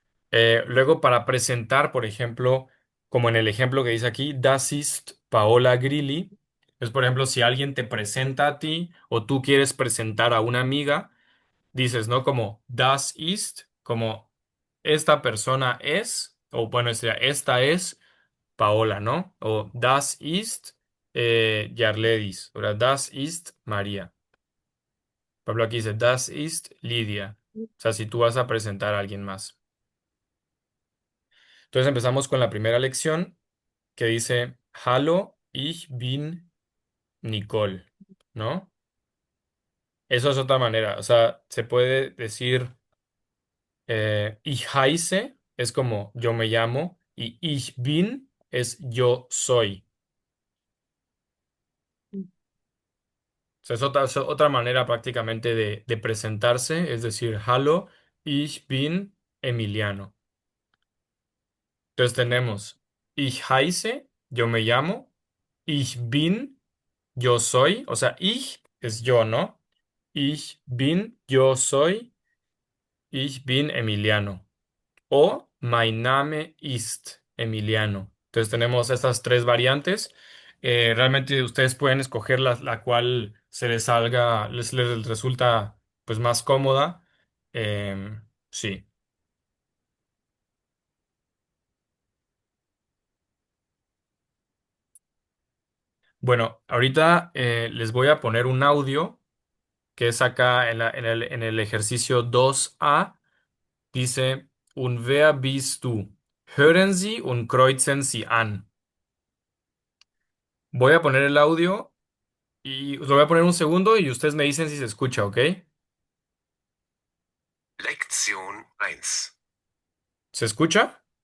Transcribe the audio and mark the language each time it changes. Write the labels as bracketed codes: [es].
[es] Luego para presentar, por ejemplo, como en el ejemplo que dice aquí, [de] Das ist Paola Grilli. [es] Es, por ejemplo, si alguien te presenta a ti o tú quieres presentar a una amiga, dices, ¿no? Como [de] Das ist, [es] como esta persona es, o bueno, sería, esta es Paola, ¿no? O [de] Das ist Yarledis, o Das ist María. [es] Por ejemplo, aquí dice [de] Das ist Lidia. [es] O sea, si tú vas a presentar a alguien más. Entonces empezamos con la primera lección que dice [de] Hallo, ich bin Nicole, [es] ¿no? Eso es otra manera. O sea, se puede decir [de] ich heiße, [es] es como yo me llamo, y [de] ich bin [es] es yo soy. Mm. O sea, es otra manera prácticamente de presentarse, es decir, [de] Hallo, ich bin Emiliano. [es] Entonces tenemos [de] ich heiße, [es] yo me llamo, [de] ich bin, [es] yo soy, o sea, ich es yo, ¿no? [de] Ich bin, [es] yo soy, [de] ich bin Emiliano. [es] O [de] mein Name ist Emiliano. [es] Entonces tenemos estas tres variantes. Realmente ustedes pueden escoger la cual se les salga, les resulta pues más cómoda. Sí. Bueno, ahorita les voy a poner un audio que es acá en el ejercicio 2A. Dice, [de] und wer bist du? Hören Sie und kreuzen Sie an. [es] Voy a poner el audio y os lo voy a poner un segundo y ustedes me dicen si se escucha, ¿ok? [de] Lektion 1. [es] ¿Se escucha?